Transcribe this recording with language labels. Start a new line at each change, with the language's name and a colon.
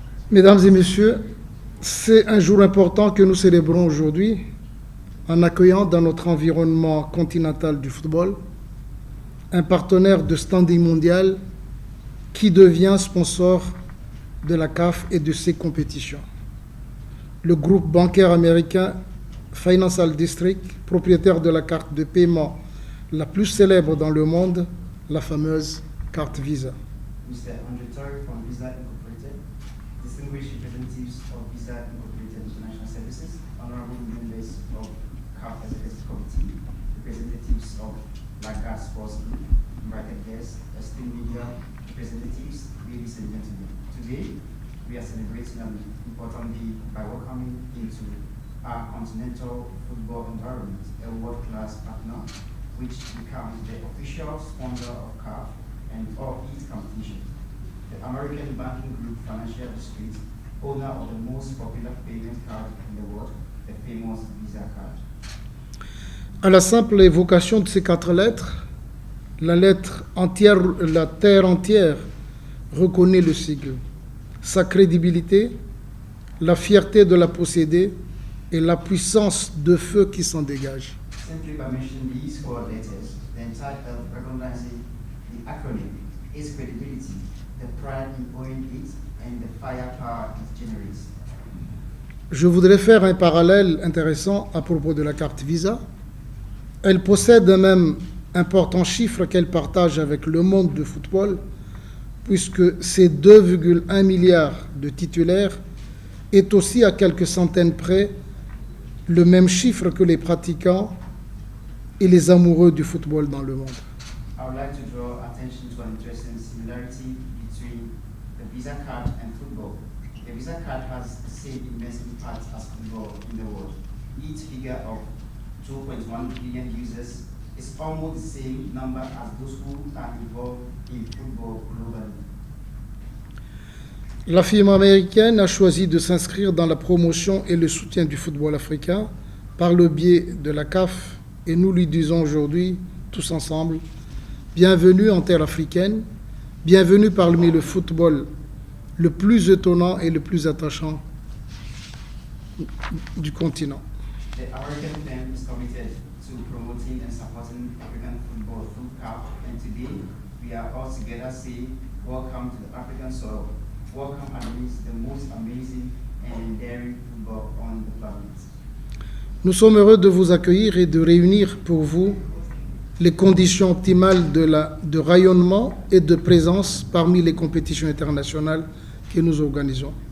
French: Mesdames et messieurs, c'est un jour important que nous célébrons aujourd'hui en accueillant dans notre environnement continental du football un partenaire de standing mondial qui devient sponsor de la CAF et de ses compétitions. Le groupe bancaire américain Financial District, propriétaire de la carte de paiement la plus célèbre dans le monde, la fameuse carte Visa.
English: Mr. Andrew Torre from Visa Incorporated, distinguished representatives of Visa Incorporated International Services, honorable members of CAF Executive Committee, representatives of Lagardère Sports Group, invited guests, esteemed media representatives, ladies and gentlemen. Today, we are celebrating an important day by welcoming into our continental football environment a world-class partner, which becomes the official sponsor of CAF and all its competitions. The American banking group Financial District, owner of the most popular payment card in the world, the famous Visa card.
French: À la simple évocation de ces quatre lettres, la terre entière reconnaît le sigle, sa crédibilité, la fierté de la posséder et la puissance de feu qui s'en dégage.
English: Simply by mentioning these four letters, the entire earth recognizing the acronym, its credibility, the pride in owning it, and the firepower it generates.
French: Je voudrais faire un parallèle intéressant à propos de la carte Visa. Elle possède un même important chiffre qu'elle partage avec le monde du football, puisque ces 2,1 milliards de titulaires est aussi à quelques centaines près le même chiffre que les pratiquants et les amoureux du football dans le monde.
English: I would like to draw attention to an interesting similarity between the Visa card and football. The Visa card has the same immense impact as football in the world. Each figure of 2.1 billion users is almost the same number as those who are involved in football globally.
French: La firme américaine a choisi de s'inscrire dans la promotion et le soutien du football africain par le biais de la CAF et nous lui disons aujourd'hui, tous ensemble, bienvenue en terre africaine, bienvenue parmi le football le plus étonnant et le plus attachant du continent.
English: The American firm is committed to promoting and supporting African football through CAF, and today we are all together saying welcome to the African soil. Welcome amidst the most amazing and enduring football on the planet.
French: Nous sommes heureux de vous accueillir et de réunir pour vous les conditions optimales de rayonnement et de présence parmi les compétitions internationales que nous organisons.